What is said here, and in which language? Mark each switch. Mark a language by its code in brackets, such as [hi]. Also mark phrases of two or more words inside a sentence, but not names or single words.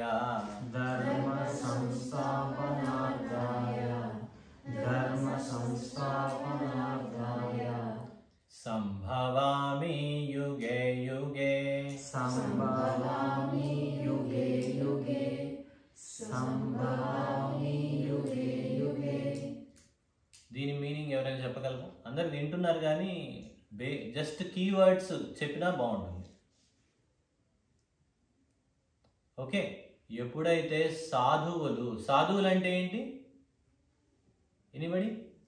[sa] ధర్మ సంస్థాపనార్థాయ, ధర్మ సంస్థాపనార్థాయ, సంభవామి యుగే యుగే, సంభవామి యుగే యుగే, సంభవామి యుగే యుగే. [te] దీని మీనింగ్ ఎవరైనా చెప్పగలరు? అందరు వింటున్నారు కానీ [en] just keywords [te] చెప్పినా బాగుంటుంది. ఓకే, ఎప్పుడైతే సాధువులు అంటే ఏంటి? [en] anybody?